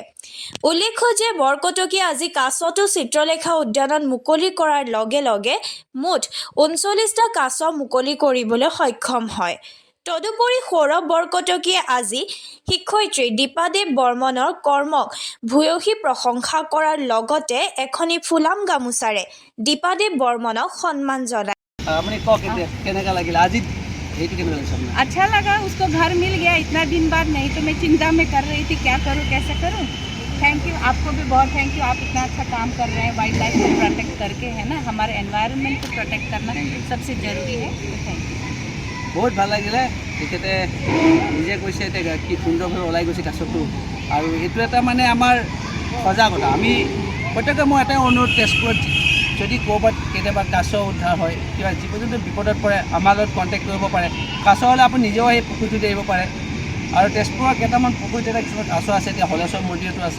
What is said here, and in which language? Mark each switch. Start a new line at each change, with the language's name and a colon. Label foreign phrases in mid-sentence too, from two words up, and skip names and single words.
Assamese: উল্লেখ্য যে বৰকটকীয়ে আজি কাছটো চিত্ৰলেখা উদ্যানত মুকলি কৰাৰ লগে লগে মুঠ ৩৯টা কাছ মুকলি কৰিবলৈ সক্ষম হয়। তদুপৰি সৌৰভ বৰকটকীয়ে আজি শিক্ষয়িত্ৰী দীপাদেৱ বৰ্মনৰ কৰ্মক ভূয়সী প্ৰশংসা কৰাৰ লগতে এখনি ফুলাম গামোচাৰে দীপাদেৱ বৰ্মনক সন্মান জনায়।
Hindi: अच्छा लगा, उसको घर मिल गया इतना दिन बाद। नहीं तो मैं चिंता में कर रही थी क्या करूँ कैसे करूँ।
English: thank you,
Hindi: आपको भी बहुत
English: thank you.
Hindi: आप इतना अच्छा काम कर रहे हैं
English: wild life
Hindi: को प्रोटेक्ट करके, है ना। हमारे एनवायरनमेंट को प्रोटेक्ट करना सबसे ज़रूरी है।
English: thank you.
Assamese: बहुत ভাল লাগিলে তেখেতে নিজে কৈছে কি সুন্দৰভাৱে ওলাই গৈছে কাছটো। আৰু এইটো এটা মানে আমাৰ সজাগতা। আমি প্ৰত্যেকে মই এটাই অনুৰোধ, তেজপুৰত যদি ক'ৰবাত কেতিয়াবা কাছ উদ্ধাৰ হয়, কিবা জীৱ জন্তু বিপদত পৰে, আমাৰ লগত কণ্টেক্ট কৰিব পাৰে। কাছ হ'লে আপুনি নিজেও সেই পুখুৰীটোত এৰিব পাৰে। আৰু তেজপুৰৰ কেইটামান পুখুৰীত এটা কিছুমান কাছ আছে, এতিয়া হলেশ্বৰ মন্দিৰতো আছে।